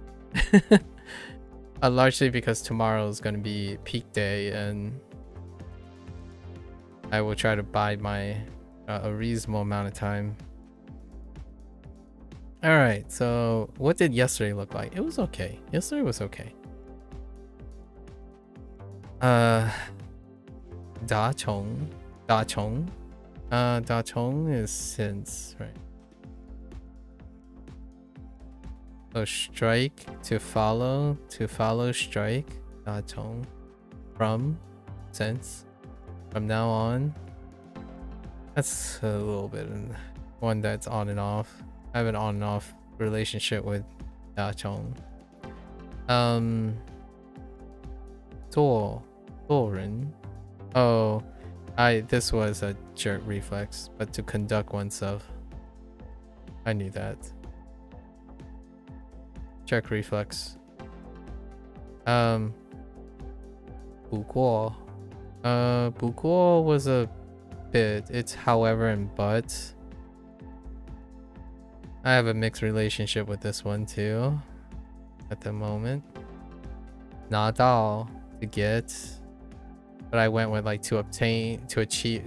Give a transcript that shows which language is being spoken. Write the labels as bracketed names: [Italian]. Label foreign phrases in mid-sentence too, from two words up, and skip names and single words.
[English] Largely because tomorrow is going to be peak day and I will try to bide my a reasonable amount of time. All right, so what did yesterday look like? It was okay. Yesterday was okay. Da Chong. Da Chong is since, right? So strike, to follow strike. Da Chong. From, since. From now on. That's a little bit one that's on and off. I have an on and off relationship with Da Chong. Doran. Oh, this was a jerk reflex, but to conduct oneself. I knew that. Jerk reflex. [Chinese] 不过 不过 [English] was a bit. It's however and but. I have a mixed relationship with this one too at the moment. 拿到 to get. But I went with like to obtain, to achieve.